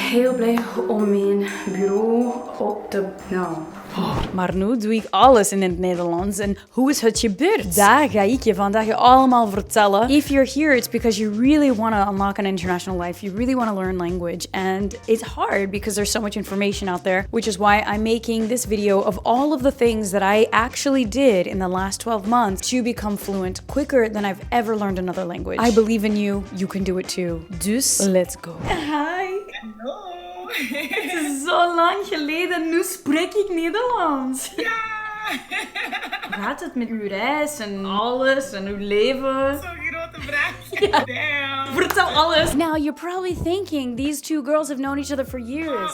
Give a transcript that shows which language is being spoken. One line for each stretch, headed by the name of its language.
Dutch: Heel blij om mijn bureau op te... Maar nu doe ik alles in het Nederlands. En hoe is het gebeurd? Daar ga ik je vandaag allemaal vertellen.
English: If you're here, it's because you really want to unlock an international life. You really want to learn language. And it's hard because there's so much information out there, which is why I'm making this video of all of the things that I actually did in the last 12 months to become fluent quicker than I've ever learned another language. I believe in you. You can do it too. Dus, let's go. Hi.
Dutch: Hallo. Het is zo lang geleden. Nu spreek ik Nederlands. Ja. Hoe gaat het met uw reis en alles en uw leven? Zo'n grote vraag. Ja.
English: Damn.
Dutch: Vertel alles.
English: Now you're probably thinking these two girls have known each other for years.